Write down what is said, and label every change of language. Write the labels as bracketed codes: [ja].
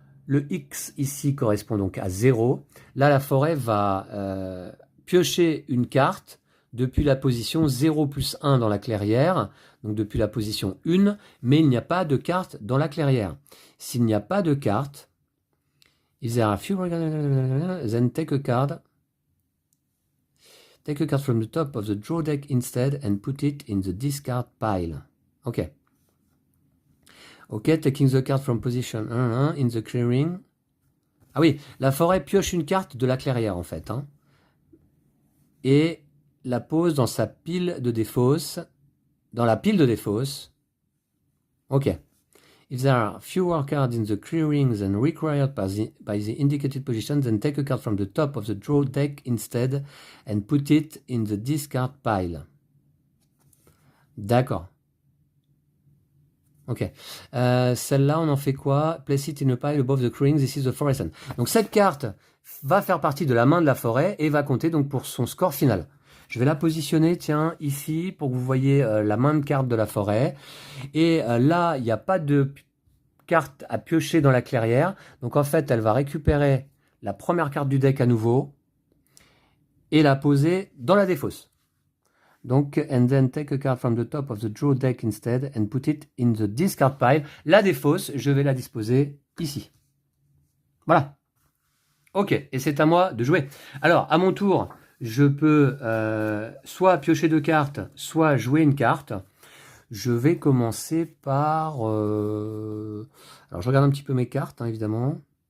[fr] Le X ici correspond donc à 0. Là, la forêt va piocher une carte depuis la position 0 plus 1 dans la clairière, donc depuis la position 1, mais il n'y a pas de carte dans la clairière. S'il n'y a pas de carte, [en] If there are few, then take a card. Take a card from the top of the draw deck instead and put it in the discard pile. Ok. Ok, taking the card from position 1 in the clearing. [fr] Ah oui, la forêt pioche une carte de la clairière en fait. Hein, et la pose dans sa pile de défausse. Dans la pile de défausse. Ok. [en] If there are fewer cards in the clearing than required by the indicated position, then take a card from the top of the draw deck instead and put it in the discard pile. [fr] D'accord. [en] Ok. [fr] Celle-là, on en fait quoi? [en] Place it in a pile above the clearing, this is the forest. [fr] Donc cette carte va faire partie de la main de la forêt et va compter donc pour son score final. Je vais la positionner, tiens, ici, pour que vous voyez la main de carte de la forêt. Et là, il n'y a pas de carte à piocher dans la clairière. Donc en fait, elle va récupérer la première carte du deck à nouveau et la poser dans la défausse. [en] Donc, and then take a card from the top of the draw deck instead and put it in the discard pile. [fr] La défausse, je vais la disposer ici. Voilà. Ok, et c'est à moi de jouer. Alors, à mon tour, je peux soit piocher 2 cartes, soit jouer une carte. Je vais commencer par... Alors, je regarde un petit peu mes cartes, hein, évidemment.